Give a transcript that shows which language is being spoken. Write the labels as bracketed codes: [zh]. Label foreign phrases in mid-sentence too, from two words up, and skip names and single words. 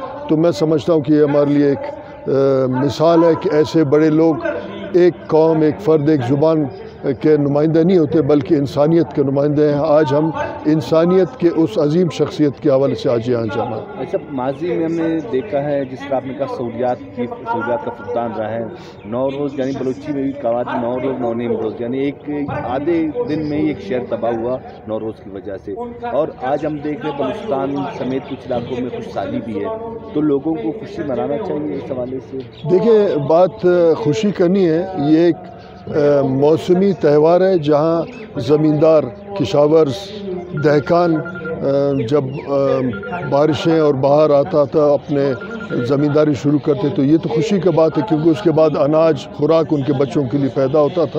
[ur] تو میں سمجھتا ہوں کہ یہ ہمارے لیے ایک مثال ہے کہ ایسے بڑے لوگ ایک قوم، ایک فرد، ایک زبان کے نمائندے نہیں ہوتے بلکہ انسانیت کے نمائندے ہیں. آج ہم انسانیت کے اس عظیم شخصیت کے حوالے سے آج یہاں جمع ہیں. اچھا، ماضی میں ہم نے دیکھا ہے جس طرح آپ نے کہا سہولیات کا فقدان رہا ہے. نوروز یعنی بلوچی میں بھی کہا نوروز [bal] نونیم روز، [ur] یعنی ایک آدھے دن میں ہی ایک شہر تباہ ہوا نوروز کی وجہ سے. اور آج ہم دیکھ رہے ہیں بلوچستان سمیت کچھ علاقوں میں خوش سالی بھی ہے. تو لوگوں کو خوشی منانا چاہیے اس حوالے سے. دیکھیں، بات خوشی کرنی ہے. یہ ایک موسمی تہوار ہے جہاں زمیندار، کشاورز، دہقان جب بارشیں اور بہار آتا تھا اپنے زمینداری شروع کرتے تو یہ تو خوشی کا بات ہے، کیونکہ اس کے بعد اناج، خوراک ان کے بچوں کے لیے پیدا ہوتا تھا.